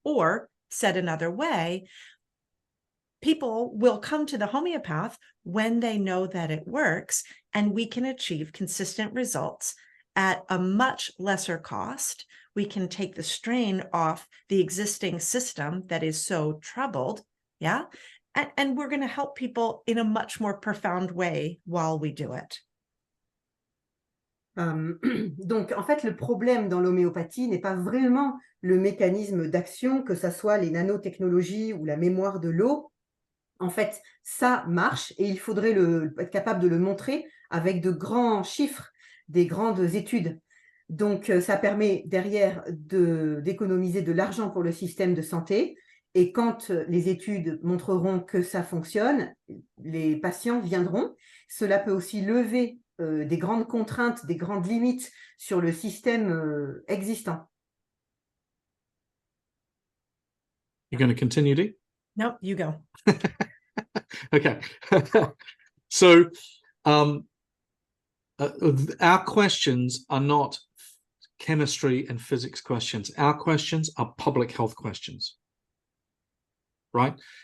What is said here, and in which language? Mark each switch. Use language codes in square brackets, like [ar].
[en] Or said another way, people will come to the homeopath when they know that it works, and we can achieve consistent results at a much lesser cost. We can take the strain off the existing system that is so troubled, yeah? And we're going to help people in a much more profound way while we do it. [fr] Donc, en fait, le problème dans l'homéopathie n'est pas vraiment le mécanisme d'action, que ce soit les nanotechnologies ou la mémoire de l'eau. En fait, ça marche et il faudrait être capable de le montrer avec de grands chiffres, des grandes études. Donc, ça permet derrière d'économiser de l'argent pour le système de santé. Et quand les études montreront que ça fonctionne, les patients viendront. Cela peut aussi lever des grandes contraintes, des grandes limites sur le système existant. [en] You're going to continue, Dee? No, you go. Okay. So our questions are not chemistry and physics questions. Our questions are public health questions, right?